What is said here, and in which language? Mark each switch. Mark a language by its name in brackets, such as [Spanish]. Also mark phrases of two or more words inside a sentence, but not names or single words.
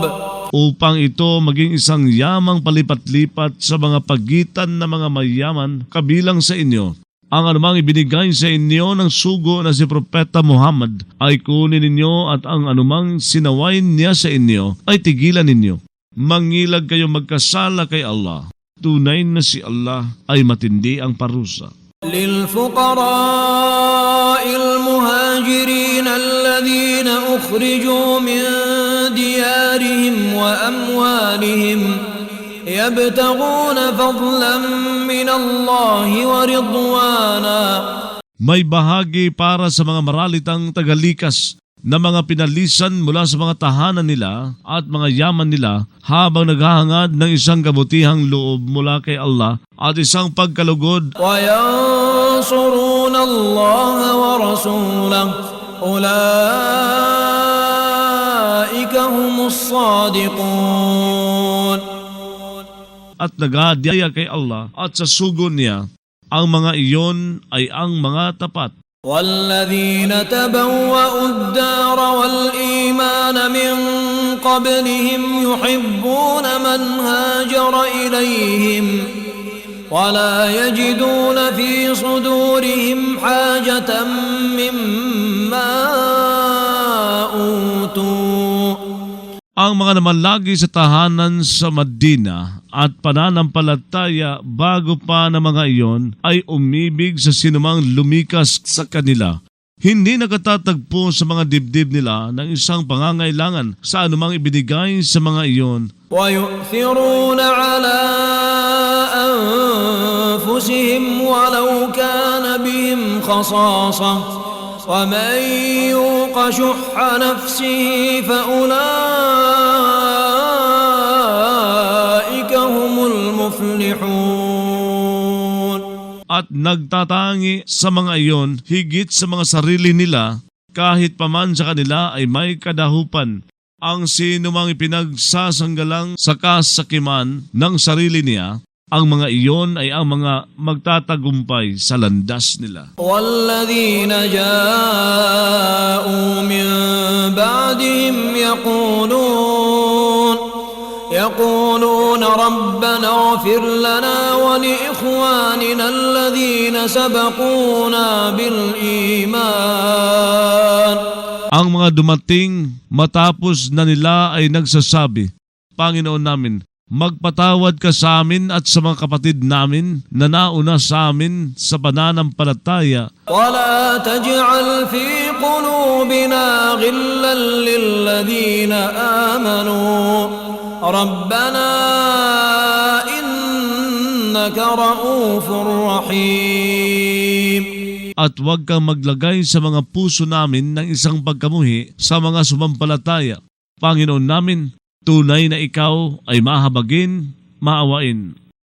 [Filipino] Upang ito maging isang yamang palipat-lipat sa mga pagitan ng mga mayaman kabilang sa inyo. Ang anumang ibinigay sa inyo ng sugo na si Propeta Muhammad ay kunin ninyo at ang anumang sinawain niya sa inyo ay tigilan ninyo. Mangilag kayo magkasala kay Allah. Tunay na si Allah ay matindi ang parusa. [Arabic] للفقراء المهاجرين الذين أخرجوا من ديارهم وأموالهم يبتغون فضلا من الله ورضوانا. [Filipino] May bahagi para sa mga maralitang tagalikas na mga pinalisan mula sa mga tahanan nila at mga yaman nila habang naghahangad ng isang kabutihang loob mula kay Allah at isang pagkalugod. [Arabic] وَيَنْصُرُونَ اللَّهَ وَرَسُولَهُ أُولَئِكَ هُمُ الصَّادِقُونَ. [Filipino] At nag-adyaya kay Allah at sa sugo niya, ang mga iyon ay ang mga tapat. [Arabic] والذين تبوأوا الدار والإيمان من قبلهم يحبون من هاجر إليهم ولا يجدون في صدورهم حاجة مما أوتوا. [Filipino] Ang mga namalagi sa tahanan sa Madina at pananampalataya bago pa ng mga iyon ay umibig sa sinumang lumikas sa kanila. Hindi nakatatagpo sa mga dibdib nila ng isang pangangailangan sa anumang ibinigay sa mga iyon. [Arabic] ويؤثرون على أنفسهم ولو كان بهم خصاصة ومن يوق شح نفسه فأولئك هم المفلحون. [Filipino] At nagtatangi sa mga iyon higit sa mga sarili nila kahit paman sa kanila ay may kadahupan. Ang sino mang ipinagsasanggalang sa kasakiman ng sarili niya, ang mga iyon ay ang mga magtatagumpay sa landas nila. [Arabic] والذين جاءوا من بعدهم يقولون ربنا اغفر لنا ولإخواننا الذين سبقونا بالإيمان. [Filipino] Ang mga dumating matapos na nila ay nagsasabi, Panginoon namin, magpatawad ka sa amin at sa mga kapatid namin na nauna sa amin sa pananampalataya. [Arabic] ولا تجعل في قلوبنا غلا للذين آمنوا ربنا إنك رؤوف رحيم. [Filipino] At huwag kang maglagay sa mga puso namin ng isang pagkamuhi sa mga sumampalataya. Panginoon namin, tunay na ikaw ay mahabagin, maawain.